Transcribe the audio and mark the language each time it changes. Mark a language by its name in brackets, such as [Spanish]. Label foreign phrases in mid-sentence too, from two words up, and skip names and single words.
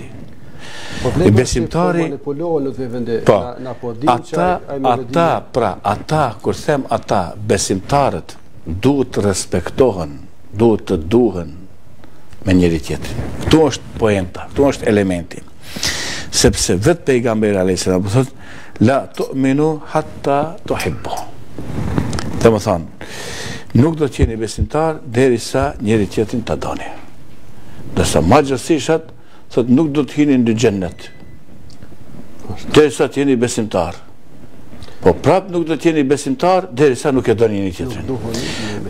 [Albanian] Besimtari ata kur them ata besimtarët duhet të respektohen, duhet të duhen me njëri tjetrin. Këtu është poenta, këtu është elementi. Sepse vetë pejgamberi [Arabic] عليه السلام [Albanian] thotë [Arabic] لا تؤمنوا حتى تحابوا. [Albanian] Dhe më thonë, nuk do të jeni besimtar derisa njëri tjetrin ta doni. Dërsa ma gjërësisht thotë nuk do të hini në xhennet derisa të jeni besimtar. Po prap nuk do të jeni besimtar derisa nuk e doni njëri tjetrin.